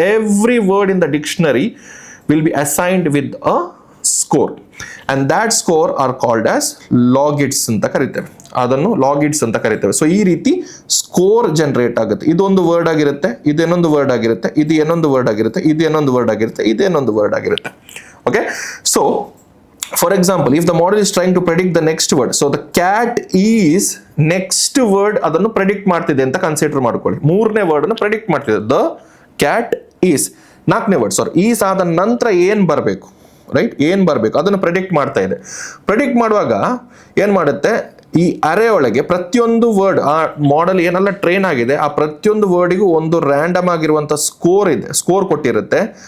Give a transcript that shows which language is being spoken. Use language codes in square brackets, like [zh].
[en] every word in the dictionary will be assigned with a score, and that score are called as logits [kn] ಅಂತ ಕರಿತೇವೆ. ಅದನ್ನು ಲಾಗಿಟ್ಸ್ ಅಂತ ಕರಿತೇವೆ. So ಈ ರೀತಿ ಸ್ಕೋರ್ ಜನರೇಟ್ ಆಗುತ್ತೆ. ಇದೊಂದು ವರ್ಡ್ ಆಗಿರುತ್ತೆ, ಇದೇನೊಂದು ವರ್ಡ್ ಆಗಿರುತ್ತೆ, ಇದು ಏನೊಂದು ವರ್ಡ್ ಆಗಿರುತ್ತೆ, ಇದು ಏನೊಂದು ವರ್ಡ್ ಆಗಿರುತ್ತೆ, ಇದೇನೊಂದು ವರ್ಡ್ ಆಗಿರುತ್ತೆ. [en] okay, so for example, if the model is trying to predict the next word, so the cat is next word [kn] ಅದನ್ನು ಪ್ರೆಡಿಕ್ಟ್ ಮಾಡ್ತಿದೆ ಅಂತ ಕನ್ಸಿಡರ್ ಮಾಡ್ಕೊಳ್ಳಿ. ಮೂರನೇ ವರ್ಡ್ ಅನ್ನು ಪ್ರೆಡಿಕ್ಟ್ ಮಾಡ್ತಿದೆ. [en] The cat is. [kn] ನಾಲ್ಕನೇ ವರ್ಡ್ ಈಸ್ ಆದ ನಂತರ ಏನ್ ಬರಬೇಕು, ರೈಟ್, ಏನ್ ಬರಬೇಕು ಅದನ್ನು ಪ್ರೆಡಿಕ್ಟ್ ಮಾಡ್ತಾ ಇದೆ. ಪ್ರೆಡಿಕ್ಟ್ ಮಾಡುವಾಗ ಏನ್ ಮಾಡುತ್ತೆ, ಈ ಅರೆ ಒಳಗೆ ಪ್ರತಿಯೊಂದು ವರ್ಡ್, ಆ ಮಾಡೆಲ್ ಏನೆಲ್ಲ ಟ್ರೈನ್ ಆಗಿದೆ ಆ ಪ್ರತಿಯೊಂದು ವರ್ಡಿಗೂ ಒಂದು ರ್ಯಾಂಡಮ್ ಆಗಿರುವಂತ ಸ್ಕೋರ್ ಇದೆ, ಸ್ಕೋರ್ ಕೊಟ್ಟಿರುತ್ತೆ.